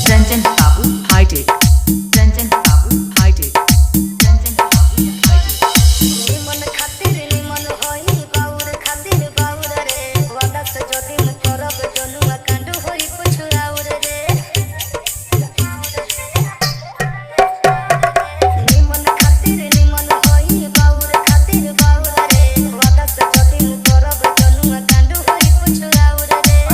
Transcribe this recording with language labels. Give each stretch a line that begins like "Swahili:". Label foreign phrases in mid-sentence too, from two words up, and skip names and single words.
English: Ranjan Babu, hide it. Ranjan Babu, hide it. Ranjan Babu, hide it.
Bhojpuri: निमन खातिर निमन होई बाउर खातिर बाउर रे वादा से जदी म करब जनुआ कांड होई कुछ आउर रे निमन खातिर निमन होई बाउर खातिर बाउर रे वादा से जदी म करब जनुआ कांड होई कुछ आउर रे